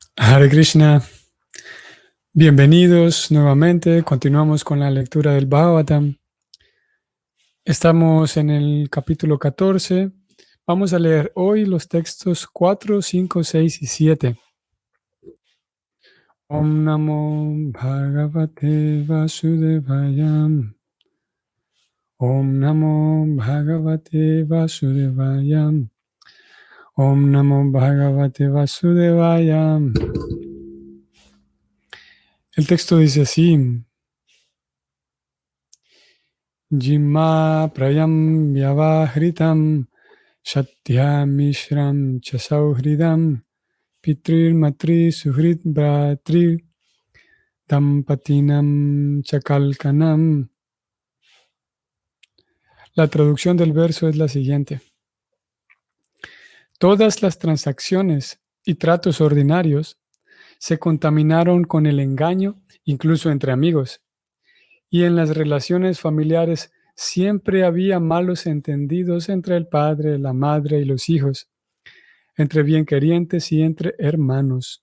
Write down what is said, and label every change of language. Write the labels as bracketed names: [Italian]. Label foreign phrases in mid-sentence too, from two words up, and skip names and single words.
[Sanskrit] Hare Krishna, [Spanish] bienvenidos nuevamente. Continuamos con la lectura del Bhagavatam. Estamos en el capítulo 14. Vamos a leer hoy los textos 4, 5, 6 y 7. [Sanskrit] Om Namo Bhagavate Vasudevaya. Om Namo Bhagavate Vasudevaya. Om Namo Bhagavate Vasudevaya. [Spanish] El texto dice así: [Sanskrit] Jima prayam vyavahritam Shatya mishram chasauhridam Pitrir matri suhrid bratri Dampatinam chakalkanam. [Spanish] La traducción del verso es la siguiente: todas las transacciones y tratos ordinarios se contaminaron con el engaño, incluso entre amigos, y en las relaciones familiares siempre había malos entendidos entre el padre, la madre y los hijos, entre bienquerientes y entre hermanos.